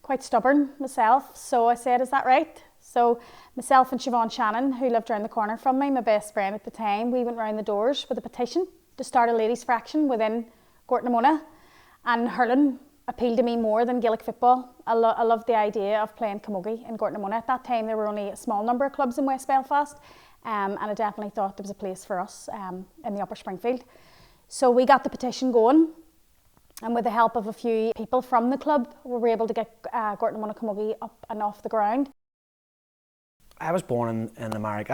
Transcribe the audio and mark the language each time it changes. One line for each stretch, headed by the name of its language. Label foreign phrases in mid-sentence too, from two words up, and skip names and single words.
English: quite stubborn myself, so I said, is that right? So myself and Siobhan Shannon, who lived around the corner from me, my best friend at the time, we went round the doors with a petition to start a ladies' fraction within Gort na Móna, and hurling appealed to me more than Gaelic football. I loved the idea of playing camogie in Gort na Móna. At that time there were only a small number of clubs in West Belfast, and I definitely thought there was a place for us in the Upper Springfield. So we got the petition going, and with the help of a few people from the club, we were able to get Gort na Móna camogie up and off the ground. I was born in America.